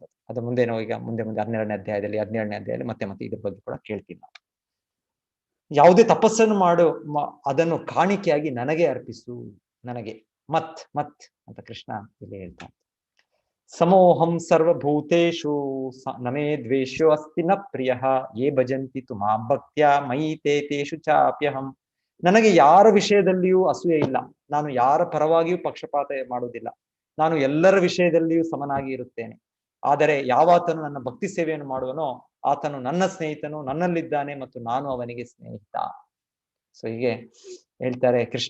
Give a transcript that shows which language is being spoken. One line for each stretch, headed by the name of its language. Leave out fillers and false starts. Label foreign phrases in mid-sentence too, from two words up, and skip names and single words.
Kannada: ಅದು ಮುಂದೆ ನಾವು ಈಗ ಮುಂದೆ 12ನೇ ಅಧ್ಯಾಯದಲ್ಲಿ 17ನೇ ಅಧ್ಯಾಯದಲ್ಲಿ ಮತ್ತೆ ಇದ್ರ ಬಗ್ಗೆ ಕೂಡ ಕೇಳ್ತೀವಿ ನಾವು. ಯಾವುದೇ ತಪಸ್ಸನ್ನು ಮಾಡು, ಅದನ್ನು ಕಾಣಿಕೆಯಾಗಿ ನನಗೆ ಅರ್ಪಿಸು, ನನಗೆ ಮತ್ ಅಂತ ಕೃಷ್ಣ ಇಲ್ಲಿ ಹೇಳ್ತಾನೆ.
Sanskrit: ಸಮೋಹಂ ಸರ್ವಭೂತೇಷು ನಮೇ ದ್ವೇಷೋ ಅಸ್ತಿ ನ ಪ್ರಿಯ ಯೇ ಭಜಂತಿ ತು ಮಾಂ ಭಕ್ತ್ಯಾ ಮಯಿ ತೇಷು ಚಾಪ್ಯಹಂ.
Kannada: ನನಗೆ ಯಾರ ವಿಷಯದಲ್ಲಿಯೂ ಅಸೂಯೆ ಇಲ್ಲ, ನಾನು ಯಾರ ಪರವಾಗಿಯೂ ಪಕ್ಷಪಾತ ಮಾಡುವುದಿಲ್ಲ, ನಾನು ಎಲ್ಲರ ವಿಷಯದಲ್ಲಿಯೂ ಸಮನಾಗಿ ಇರುತ್ತೇನೆ. ಆದರೆ ಯಾವಾತನು ನನ್ನ ಭಕ್ತಿ ಸೇವೆಯನ್ನು ಮಾಡುವನೋ ಆತನು ನನ್ನ ಸ್ನೇಹಿತನು, ನನ್ನಲ್ಲಿದ್ದಾನೆ ಮತ್ತು ನಾನು ಅವನಿಗೆ ಸ್ನೇಹಿತ. ಸೊ ಹೀಗೆ ಹೇಳ್ತಾರೆ ಕೃಷ್ಣ.